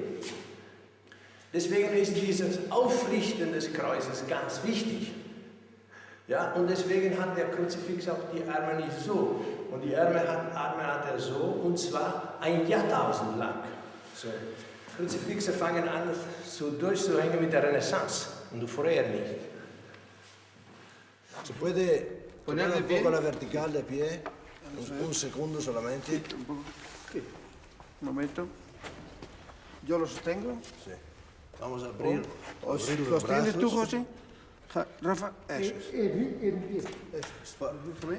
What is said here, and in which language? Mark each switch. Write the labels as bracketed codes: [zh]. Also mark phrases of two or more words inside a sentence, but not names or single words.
[de] Deswegen ist dieses Aufrichten des Kreuzes ganz wichtig. Ja, und deswegen hat der Kruzifix auch die Arme nicht so. Und die Arme hat er so, und zwar ein Jahrtausend lang. So. Kruzifixe fangen an so durchzuhängen mit der Renaissance und vorher nicht. [es] ¿Se puede poner un poco la vertical de pie? Un segundo solamente. Sí. Un momento. ¿Yo lo sostengo? Sí. Vamos a abrir, ¿Los los tienes tú, brazos. José? Rafa, eso es. Eso es.